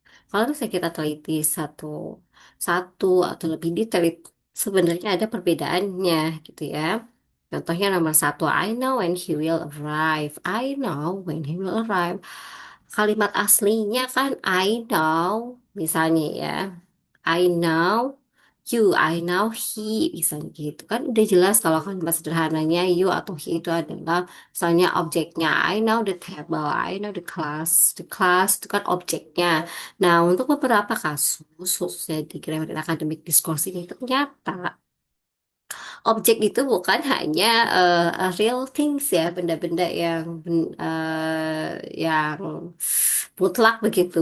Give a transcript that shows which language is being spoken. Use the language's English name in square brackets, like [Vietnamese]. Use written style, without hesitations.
[Indonesian] Kalau misalnya kita teliti satu satu atau lebih detail itu sebenarnya ada perbedaannya gitu ya. Contohnya nomor satu, [English] I know when he will arrive. I know when he will arrive. [Indonesian] Kalimat aslinya kan [English] I know, [Indonesian] misalnya ya. [English] I know you, I know he, [Indonesian] misalnya gitu kan udah jelas kalau kalimat sederhananya you atau he itu adalah misalnya objeknya. [English] I know the table, I know the class. [Indonesian] The class itu kan objeknya. Nah, untuk beberapa kasus, khususnya di grammar dan academic discourse ini ternyata objek itu bukan hanya real things ya, benda-benda yang mutlak begitu.